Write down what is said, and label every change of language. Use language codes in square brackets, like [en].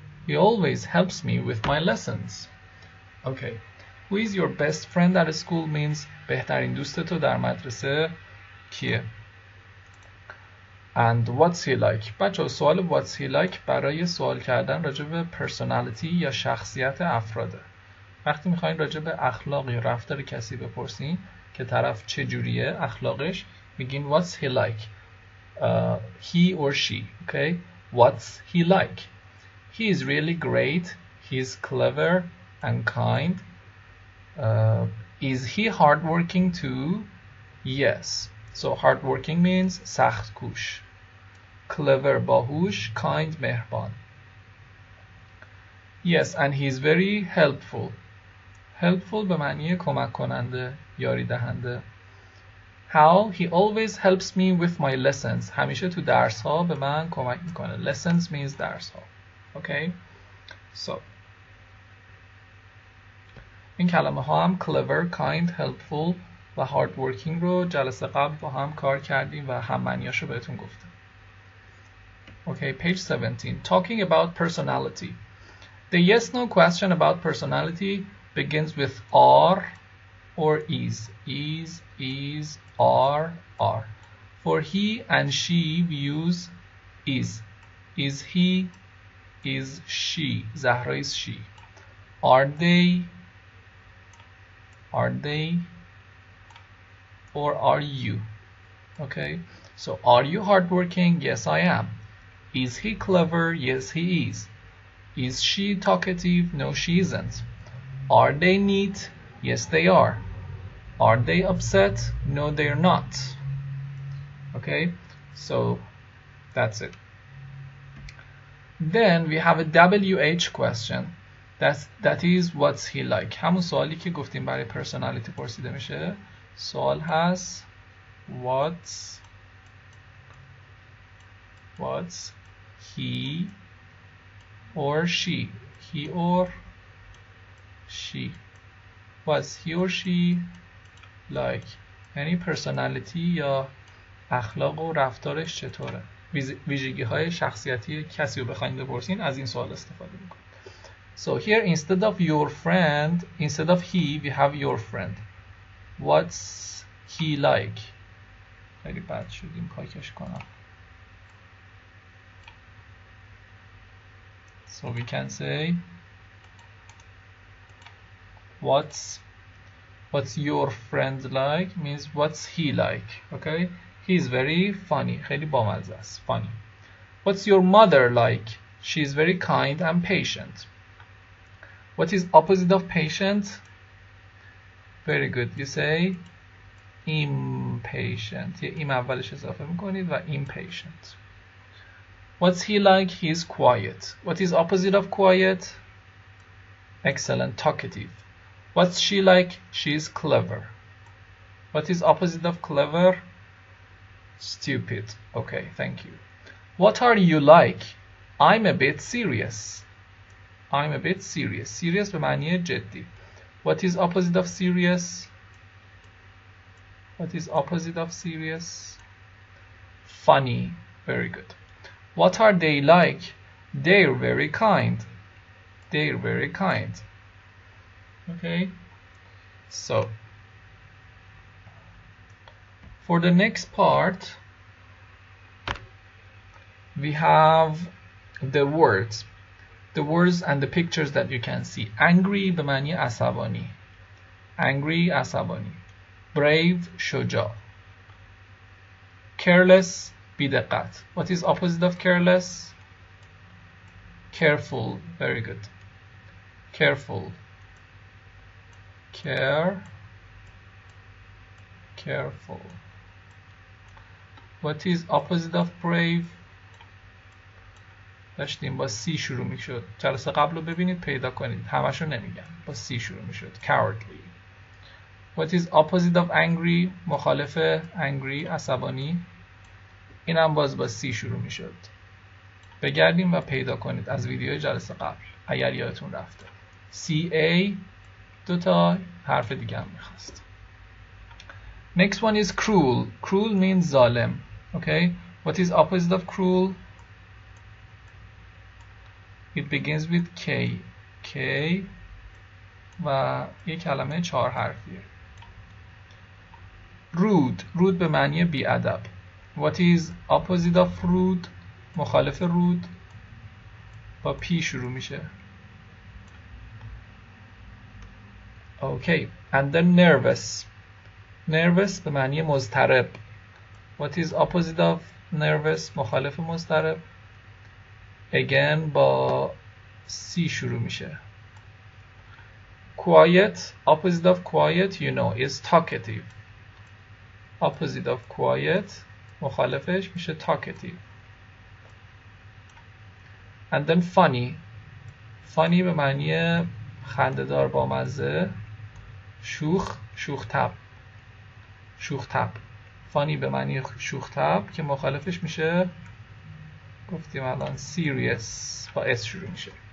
[en] "He always helps me with my lessons." Okay. Who is your best friend at school means [fa] بهترین دوست تو در مدرسه کیه؟ [en] And what's he like؟ [fa] بچه سوال [en] what's he like [fa] برای سوال کردن راجع به [en] personality [fa] یا شخصیت افراده. وقتی میخواین راجع به اخلاق یا رفتار کسی بپرسین که طرف چجوریه اخلاقش میگین [en] what's he like؟ he or she. Okay? What's he like؟ He is really great. He's clever and kind. Is he hardworking too? Yes. So hardworking means سخت کوش. Clever باهوش. Kind مهربان. Yes, and he's very helpful. [fa] Helpful به معنی کمک کننده، یاری دهنده. [en] How? He always helps me with my lessons. [fa] همیشه تو درس ها به من کمک میکنه. [en] Lessons means درس ها. Okay? [fa] So این کلمه ها هم clever, kind, helpful و hardworking رو جلسه قبل با هم کار کردیم و هم معنیاشو بهتون گفتم. [en] Okay, page 17. Talking about personality. The yes-no question about personality begins with are or is. Is, are. For he and she, we use is. Is he, is she. Zahra is she. Are they, or are you? Okay, so are you hardworking? Yes, I am. Is he clever? Yes, he is. Is she talkative? No, she isn't. Are they neat? Yes, they are. Are they upset? No, they're not. Okay, so that's it. Then we have a WH question. That is what's he like. [fa] همون سوالی که گفتیم برای personality پرسیده میشه. سوال هست [en] what's he or she. He or she. What's he or she like. [fa] یعنی personality یا اخلاق و رفتارش چطوره. ویژگی های شخصیتی کسی رو بخواید بپرسین از این سوال استفاده میکنید. [en] So here instead of your friend, instead of he, we have your friend. What's he like? [fa] خیلی بد شدیم پاکش کنم. [en] So we can say what's your friend like means what's he like. Okay? He's very funny. [fa] خیلی بامزه است. [en] Funny. What's your mother like? She's very kind and patient. What is opposite of patient? Very good. You say impatient. [fa] یه ایم اولش اضافه میکنید و impatient. [en] What's he like? He's quiet. What is opposite of quiet? Excellent. Talkative. What's she like? She's clever. What is opposite of clever? Stupid. Okay, thank you. What are you like? I'm a bit serious. I'm a bit serious. [fa] Serious به معنی جدی. [en] What is opposite of serious? What is opposite of serious? Funny. Very good. What are they like? They're very kind. They're very kind. Okay. So for the next part we have the words. The words and the pictures that you can see. [fa] Angry به معنی عصبانی. Angry عصبانی. Brave شجاع. Careless بی‌دقت. [en] What is opposite of careless? Careful. Very good. Careful. careful. What is opposite of brave؟ [fa] داشتیم با C شروع میشد. جلسه قبل رو ببینید پیدا کنید. همشو نمیگم. با C شروع میشد. Cowardly. [en] What is opposite of angry؟ [fa] مخالف angry، عصبانی. اینم باز با C شروع میشد. بگردیم و پیدا کنید از ویدیوی جلسه قبل اگر یادتون رفته. CA دوتا حرف دیگه هم میخواست. [en] Next one is cruel. Cruel means ظالم. Okay. What is opposite of cruel? It begins with K. [fa] K و یک کلمه 4 حرفیه. [en] Rude. [fa] Rude به معنی بی‌ادب. [en] What is opposite of rude? [fa] مخالف رود با P شروع میشه. [en] Okay. And then nervous. [fa] Nervous به معنی مضطرب. [en] What is opposite of nervous? [fa] مخالف مضطرب. Again با C شروع میشه. [en] Quiet. Opposite of quiet, you know, is talkative. Opposite of quiet [fa] مخالفش میشه [en] talkative. And then funny. [fa] Funny به معنی خنده‌دار، بامزه. شوخ طبع. Funny به معنی شوخ طبع که مخالفش میشه گفتیم الان serious با S شروع میشه.